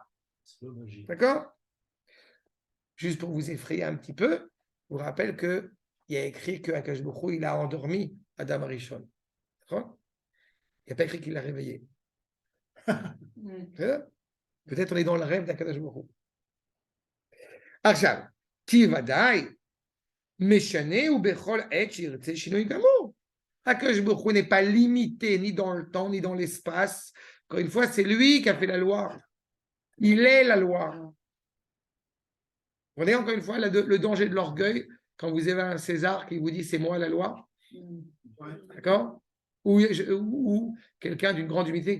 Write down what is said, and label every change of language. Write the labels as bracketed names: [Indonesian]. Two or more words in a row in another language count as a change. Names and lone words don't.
[French] D'accord? Juste pour vous effrayer un petit peu, je vous rappelle qu'il y a écrit qu' [Hebrew] הקדוש ברוך הוא, [French] il a endormi Adam Arishon. D'accord? Il n'y a pas écrit qu'il l'a réveillé. Peut-être on est dans le rêve d' [Hebrew] הקדוש ברוך הוא. אך, כי ודאי, משנה הוא בכל עת שירצה שינוי גמור. הקדוש ברוך הוא [French] n'est pas limité ni dans le temps, ni dans l'espace. Encore une fois, c'est lui qui a fait la loi. Il est la loi. Vous voyez encore une fois le danger de l'orgueil quand vous avez un César qui vous dit c'est moi la loi. D'accord? Ou quelqu'un d'une grande humilité.